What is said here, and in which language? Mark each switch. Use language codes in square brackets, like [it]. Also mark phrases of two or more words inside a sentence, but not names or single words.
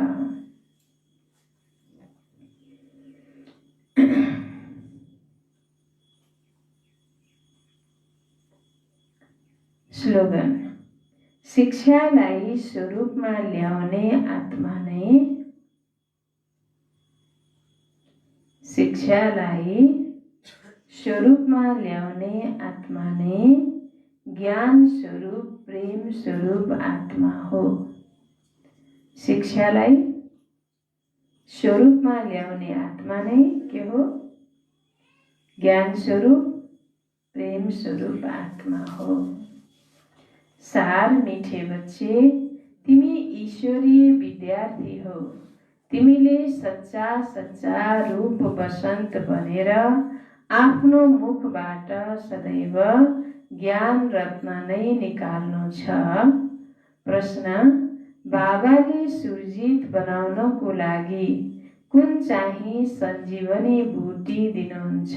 [ne] स्लोगन, शिक्षालाई स्वरूपमा ल्याउने आत्मा नै ज्ञान स्वरूप प्रेम स्वरूप आत्मा हो। शिक्षालाई स्वरूपमा ल्याउने आत्मा नै के हो? ज्ञान स्वरूप प्रेम स्वरूप आत्मा हो। [hi] सार मीठे बच्चे, [ne] तिमी ईश्वरीय विद्यार्थी हो। तिमीले सच्चा रूप बसन्त बनेर आफ्नो मुखबाट सदैव ज्ञान रत्न नै निकाल्नु छ। प्रश्न, बाबाले सुरजित बनाउनको लागि कुन चाहिँ सञ्जीवनी बूटी दिनुहुन्छ?